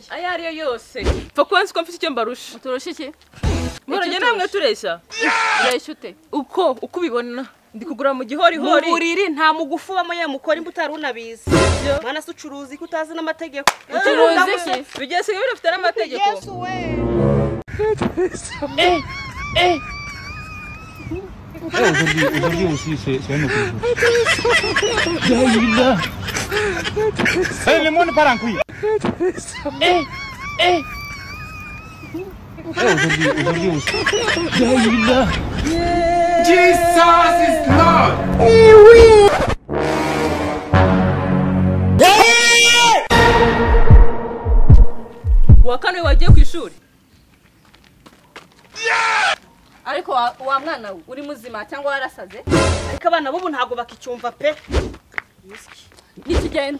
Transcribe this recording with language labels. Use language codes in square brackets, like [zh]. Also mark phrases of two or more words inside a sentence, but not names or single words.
[rw] ayo ariyo yose pfa kwansi ko mfite icyo mbarusha uturusha iki muranye namwe tureshya ureshya ute uko ubibona ndi kugura mu gihorihori mu buriri nta mugufu ubamo ye mukora imbuto utari unabizi mwana se ucuruza iki utazi n'amategeko ucuruza iki bigeze bifite n'amategeko Yesu we [fr] aujourd'hui aussi, c'est un autre le monde part en couille. Aujourd'hui aussi. [en] Jesus is Lord. [rw] wa kane wagiye ku ishuri ariko wa mwana we uri muzima cyangwa warasaze ariko abana b'ubu ntabwo bakicyumva pe nikigenda